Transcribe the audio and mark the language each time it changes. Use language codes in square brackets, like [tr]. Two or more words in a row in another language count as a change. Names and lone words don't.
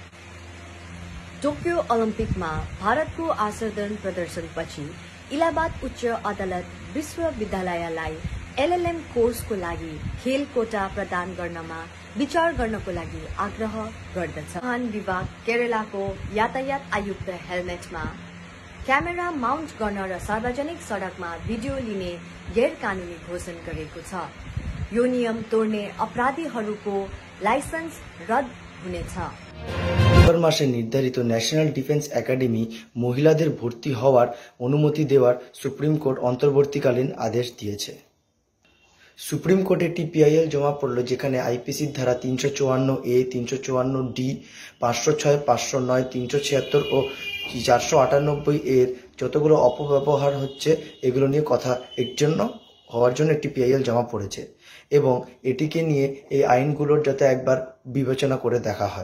[ne] टोक्यो ओलम्पिकमा भारतको असाधारण प्रदर्शनपछि इलाहाबाद उच्च अदालत विश्वविद्यालयलाई एलएलएम कोर्सको लागि खेल कोटा प्रदान गर्नमा विचार गर्नको लागि आग्रह गर्दछ। वाहन विभाग केरलाको यातायात आयुक्त हेलमेटमा क्यामेरा माउन्ट गर्न र सार्वजनिक सड़कमा भिडियो लिने गैर कानूनी घोषणा गरेको छ। यो नियम तोड्ने अपराधीहरूको लाइसेन्स रद्द हुनेछ। [bn] মাসে নির্ধারিত ন্যাশনাল ডিফেন্স একাডেমি মহিলাদের ভর্তি হওয়ার অনুমতি দেওয়ার সুপ্রিম কোর্ট অন্তর্বর্তীকালীন আদেশ দিয়েছে। সুপ্রিম কোর্টে একটি পিআইএল জমা পড়ল, যেখানে আইপিসির ধারা 354A, 354D, 506, 509, 376 ও 498 এর যতগুলো অপব্যবহার হচ্ছে এগুলো নিয়ে কথা হওয়ার জন্য একটি পিআইএল জমা পড়েছে এবং এটিকে নিয়ে এই আইনগুলোর যাতে একবার বিবেচনা করে দেখা হয়।